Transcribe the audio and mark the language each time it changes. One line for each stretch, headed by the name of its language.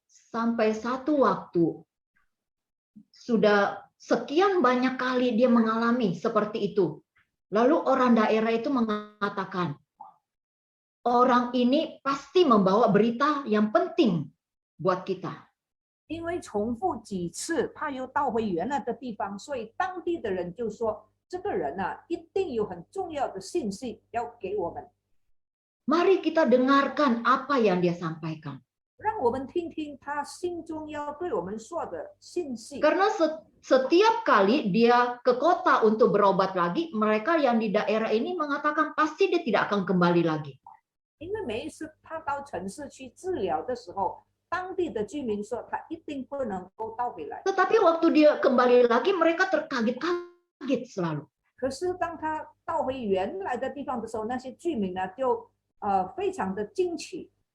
Indonesian: Sampai satu waktu, sudah sekian banyak kali dia mengalami seperti itu. Lalu orang daerah itu mengatakan, orang ini pasti membawa berita yang penting buat kita.
Chinese: 因为重复几次，他又倒回原来的地方，所以当地的人就说：“这个人一定有很重要的信息要给我们。”
Indonesian: Mari kita dengarkan apa yang dia sampaikan.
Chinese: 让我们听听他心中要对我们说的信息。
Indonesian: Karena setiap kali dia ke kota untuk berobat lagi, mereka yang di daerah ini mengatakan pasti dia tidak akan kembali lagi.
Chinese: 因为每一次他到城市去治疗的时候，当地的居民说他一定不能够倒回来。
Indonesian: Tetapi waktu dia kembali lagi, mereka terkaget-kaget selalu.
Chinese: 可是当他倒回原来的地方的时候，那些居民呢就非常的惊奇。